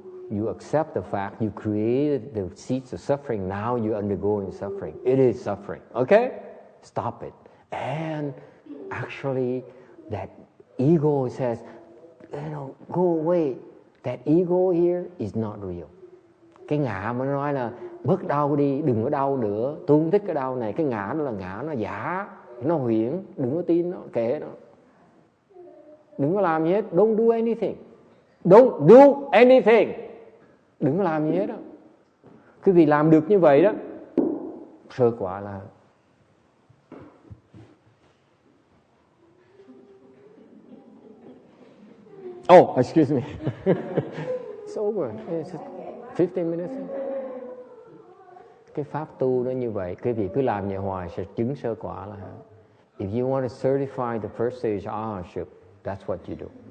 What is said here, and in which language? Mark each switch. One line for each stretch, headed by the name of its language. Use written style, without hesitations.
English: You accept the fact you created the seeds of suffering. Now you're undergoing suffering. It is suffering. Okay? Stop it. And actually, that ego says, go away. That ego here is not real.
Vietnamese: Cái ngã mà nó nói là bớt đau đi, đừng có đau nữa, tôi không thích cái đau này. Cái ngã nó là ngã, nó giả, nó huyễn, đừng có tin nó, kệ nó. Đừng có làm gì hết.
English: Don't do anything. Don't do anything.
Vietnamese: Đừng có làm gì hết đó. Quý vị làm được như vậy đó, sơ quả là
English: oh, excuse me. It's over. It's 15 minutes.
Vietnamese: Cái pháp tu nó như vậy, quý vị cứ làm như hoài sẽ chứng sơ quả là.
English: If you want to certify the first stage arhatship, that's what you do.